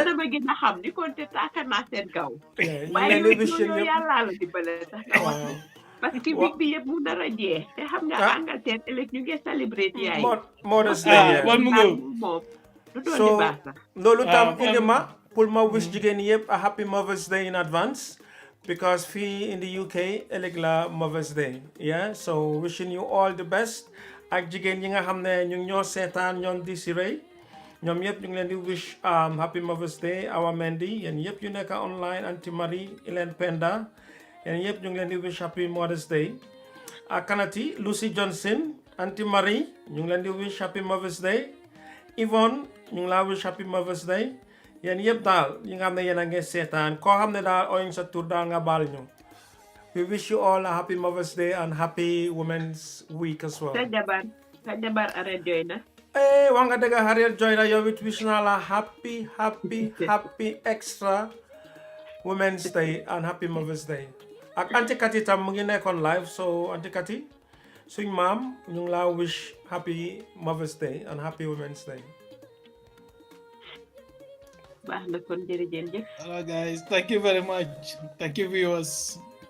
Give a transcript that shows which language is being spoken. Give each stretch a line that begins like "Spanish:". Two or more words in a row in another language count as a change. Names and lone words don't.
Wolof: dama gën a xam ni kon te taaka naa seen kaw waaye ñoo yàlla la dimbale sax nga wax
French: parce que
Wolof: big bi yëpp mu nar a jeex te xam nga Angleterre ëllëg ñu ngi célébrer yaay
English: Mother's Day
Wolof: moom du doon di baax sax loolu tam indi ma pour ma wish jigéen yëpp
English: a happy Mother's Day in advance because fii in the UK
Wolof: ëllëg la
English: Mother's Day so wishing you all the best
Wolof: ak jigéen ñi nga xam ne ñu ngi ñoo seetaan ñoom di si rëy ñoom yëpp ñu ngi leen di wish
English: happy Mother's Day
Wolof: Awa Mendy yéen yëpp yu nekk online Auntie Marie Hélène Penda yéen yëpp ñu ngi leen di wish
English: happy Mother's Day
Wolof: ak kanati Lucy Johnson Auntie Marie ñu ngi leen di wish
English: happy Mother's Day
Wolof: Yvonne ñu ngi laa wish
English: happy Mother's Day
Wolof: yéen yëpp daal yi nga xam ne yéen a ngi seetaan koo xam ne daal oyuñ sa tur daal nga baal ñu
English: we wish you all a happy Mother's Day and happy Women's Week as well.
Wolof: sa jabar Harriet Joy na. Wax nga dëgg Harriet Joy na yow it wish naa la
English: happy extra Women's Day and happy Mother's Day.
Wolof: Ak Auntie Kati tam mu ngi nekkoon live so Auntie Kati suñ maam ñu ngi laa wish
English: happy Mother's Day and happy Women's Day.
Wolof: baax na kon jërëjëf.
English: All right, guys. Thank you very much. Thank you, viewers.